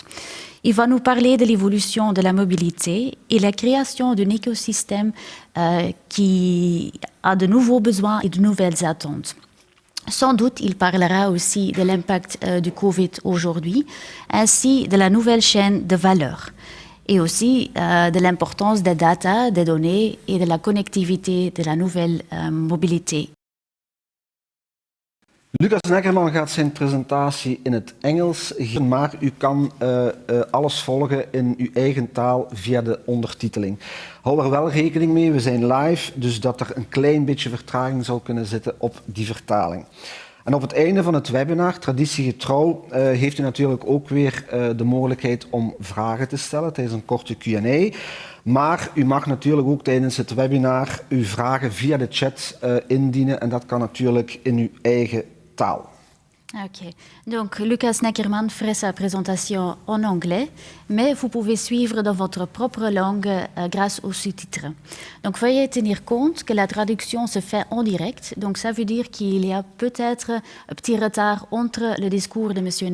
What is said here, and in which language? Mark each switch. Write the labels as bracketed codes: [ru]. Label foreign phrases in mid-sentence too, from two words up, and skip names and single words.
[fr] Il va nous parler de l'évolution de la mobilité et la création d'un écosystème qui a de nouveaux besoins et de nouvelles attentes. Sans doute, il parlera aussi de l'impact du Covid aujourd'hui, ainsi de la nouvelle chaîne de valeur, et aussi de l'importance des data, des données et de la connectivité de la nouvelle mobilité. [nl] Lukas Neckermann gaat zijn presentatie in het Engels geven, maar u kan alles volgen in uw eigen taal via de ondertiteling. Hou er wel rekening mee, we zijn live, dus dat er een klein beetje vertraging zal kunnen zitten op die vertaling. En op het einde van het webinar, traditiegetrouw, heeft u natuurlijk ook weer de mogelijkheid om vragen te stellen tijdens een korte Q&A. Maar u mag natuurlijk ook tijdens het webinar uw vragen via de chat indienen en dat kan natuurlijk in uw eigen taal. [fr] Ok, donc Lukas Neckermann ferait sa présentation en anglais, mais vous pouvez suivre dans votre propre langue grâce aux sous-titres. Donc veuillez tenir compte que la traduction se fait en direct, donc ça veut dire qu'il y a peut-être un petit retard entre le discours de M.